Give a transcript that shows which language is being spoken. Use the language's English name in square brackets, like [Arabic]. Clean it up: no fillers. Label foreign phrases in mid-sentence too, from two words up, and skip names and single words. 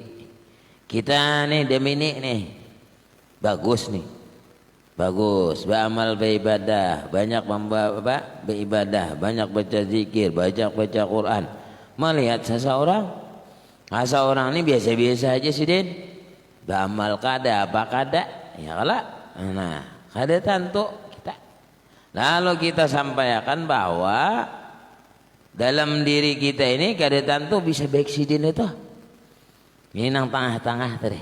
[Banjar] Kita nih demi ini nih bagus nih, bagus beramal beribadah, banyak beribadah, banyak baca zikir, banyak baca Quran. Melihat seseorang ini biasa-biasa aja sih, Din. Beramal kada apa kada, ya kalah. Nah, kada tantu kita. Lalu kita sampaikan bahwa dalam diri kita ini kada tantu bisa baik sidin itu. Ini nang tengah-tengah tadi.